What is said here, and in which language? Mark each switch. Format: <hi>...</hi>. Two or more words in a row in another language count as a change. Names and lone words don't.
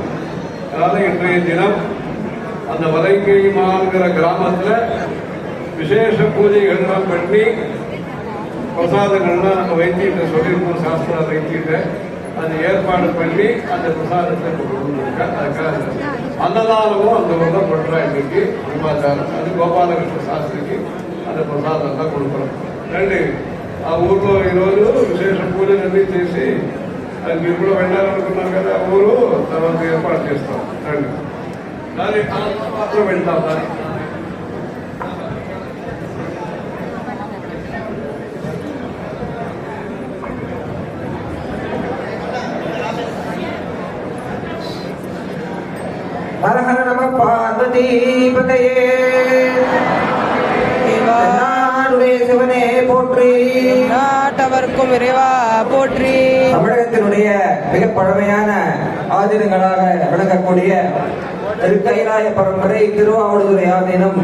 <ta>அதனால இன்றைய தினம் அந்த வலங்கை மான்கிற கிராமத்தில் விசேஷ பூஜைகள்லாம் பண்ணி பிரசாதங்கள்லாம் நம்ம வைத்தியத்தை சொல்லியிருக்கோம். சாஸ்திர வைத்தியத்தை அது ஏற்பாடு பண்ணி அந்த பிரசாதத்தை கொடுக்க அதுக்காக அன்னதானமும் அந்த ஊர்ல பண்றோம். இன்னைக்கு குடும்பாச்சாரம் அது கோபாலகிருஷ்ண சாஸ்திரிக்கு அந்த பிரசாதம் தான் கொடுக்குறோம்.</ta> <te>ரெண்டு ఊర్లో ఈరోజు విశేష పూజ అన్ని చేసి అది మీరు కూడా వెళ్ళాలనుకున్నాం కదా ఊరు తర్వాత ఏర్పాటు చేస్తాం. రండి దాని మాత్రం వెళ్తాం. దాని</te> <sa>हर हर नमः पार्वती पतये</sa> <ta>சிவனே போற்றி. நாட்டவர்க்கும் இறைவா போற்றி. தமிழகத்தினுடைய மிக பழமையான ஆதீனங்களாக விளங்கக்கூடிய திருக்கைலாய பரம்பரை திருவாவடுதுறை ஆதீனம்</ta>